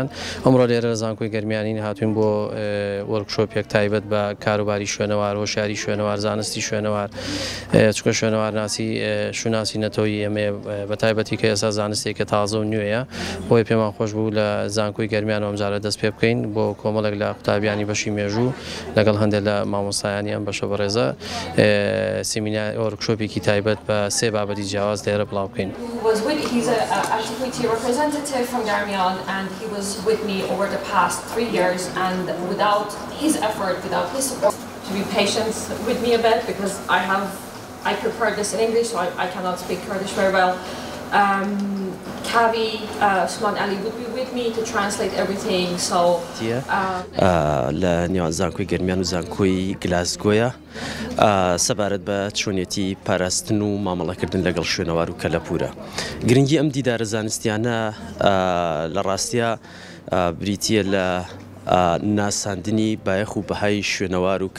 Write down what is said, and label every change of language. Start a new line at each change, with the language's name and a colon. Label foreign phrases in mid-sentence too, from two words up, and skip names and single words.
Central Kurdish: ئەمڕۆ لێرە زانکۆی گەرمیانین هاتوین بۆ وەرکشۆپێک تایبەت بە کاروباری شوێنەوار هۆشیاری شوێنەوار زانستی شوێنەوار چکە شوێنەوارناسی شوناسی نەتەوەی ئێمە بە تایبەتی کە ئێستا زانستێکە تازە و نوێیە بۆی پێمان خۆش بوو لە زانکۆی گەرمیان ئەمجارە دەست پێ بکەین بۆ کۆمەڵێک لە قوتابیانی بەشی مێژوو لەگەڵ هەندێک لە مامۆستایانی ئەم بەشە بەڕێزە سیمینار وەرکشۆپێکی تایبەت بە سێ بابەتی جیاواز لێرە بڵاو بکەین.
English: He's an antiquity representative from Garmian, and he was with me over the past 3 years, and without his effort, without his support, to be patient with me a bit because I prepared this in English, so I cannot speak Kurdish very well. Kavi, Usman Ali would be with me to translate everything. So
Central Kurdish: لە نێوان زانکۆی گەرمیان و زانکۆی گلاسگۆیە سەبارەت بە چۆنیەتی پاراستن و مامەڵەکردن لەگەڵ شوێنەوار و کەلەپورە. گرنگی ئەم دیدارە زانستیانە لە ڕاستیە بریتیە لە ناساندنی بایەخ و بەهای شوێنەوار و